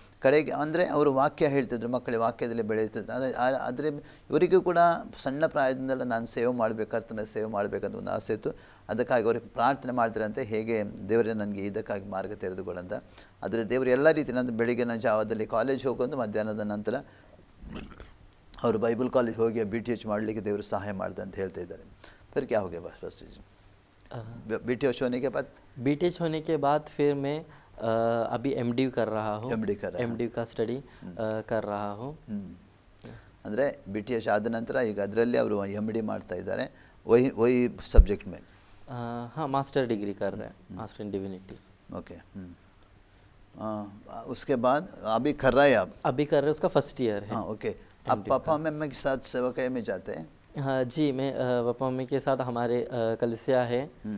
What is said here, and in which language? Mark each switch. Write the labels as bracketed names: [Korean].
[Kannada] ಕಡೆಗೆ ಅಂದರೆ ಅವರು ವಾಕ್ಯ ಹೇಳ್ತಿದ್ರು, ಮಕ್ಕಳಿಗೆ ವಾಕ್ಯದಲ್ಲಿ ಬೆಳೆಯುತ್ತಿದ್ರು. ಆದರೆ ಇವರಿಗೂ ಕೂಡ ಸಣ್ಣ ಪ್ರಾಯದಿಂದಲೇ ನಾನು ಸೇವೆ ಮಾಡಬೇಕು, ಕರ್ತನ ಸೇವೆ ಮಾಡಬೇಕಂತ ಒಂದು ಆಸೆ ಇತ್ತು. ಅದಕ್ಕಾಗಿ ಅವ್ರಿಗೆ ಪ್ರಾರ್ಥನೆ ಮಾಡ್ತಾರಂತೆ, ಹೇಗೆ ದೇವರೇ ನನಗೆ ಇದಕ್ಕಾಗಿ ಮಾರ್ಗ ತೆರೆದುಕೊಡಂತ. ಆದರೆ ದೇವರು ಎಲ್ಲ ರೀತಿ ನಂತರ ಬೆಳಿಗ್ಗಿನ ಜಾವದಲ್ಲಿ ಕಾಲೇಜ್ ಹೋಗೋದು, ಮಧ್ಯಾಹ್ನದ ನಂತರ ಅವರು ಬೈಬಲ್ ಕಾಲೇಜ್ ಹೋಗಿ BTH ಮಾಡಲಿಕ್ಕೆ ದೇವರು ಸಹಾಯ ಮಾಡಿದೆ ಅಂತ ಹೇಳ್ತಾ ಇದ್ದಾರೆ. [Hindi] फिर क्या हो गया बस BTH होने के बाद? BTH होने के बाद फिर मैं अभी MD कर रहा हूँ। MD का स्टडी कर रहा हूँ। [Kannada] ಅಂದರೆ BTH ಆದ ನಂತರ ಈಗ ಅದರಲ್ಲಿ ಅವರು MD ಮಾಡ್ತಾ ಇದ್ದಾರೆ, [Hindi] वही सब्जेक्ट में। हाँ, मास्टर डिग्री कर रहे हैं, मास्टर इन डिविनिटी। ओके। उसके बाद अभी कर रहा है आप? अभी कर रहे हैं, उसका फर्स्ट ईयर है। हाँ, ओके। आप पापा मम्मी के साथ सेवकाई में जाते हैं? हाँ जी, मैं पापा मम्मी के साथ हमारे कलिसिया है।